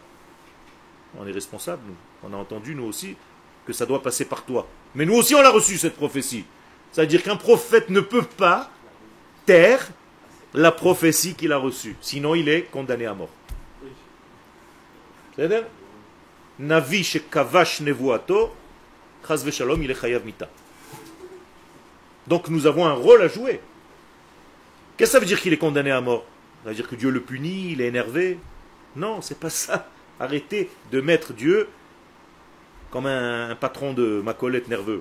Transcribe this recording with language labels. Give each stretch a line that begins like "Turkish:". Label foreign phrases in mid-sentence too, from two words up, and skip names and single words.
French: On est responsable, nous. On a entendu, nous aussi, que ça doit passer par toi. Mais nous aussi on a reçu cette prophétie. C'est-à-dire qu'un prophète ne peut pas taire la prophétie qu'il a reçue. Sinon il est condamné à mort. C'est-à-dire
Hebrew: נביא שכבש נבואתו, חס ושלום,
French: il est
Hebrew: חייב מיתה.
French: Donc nous avons un rôle à jouer. Qu'est-ce que ça veut dire qu'il est condamné à mort? Ça veut dire que Dieu le punit, il est énervé? Non, c'est pas ça. Arrêtez de mettre Dieu comme un patron de Macolette nerveux.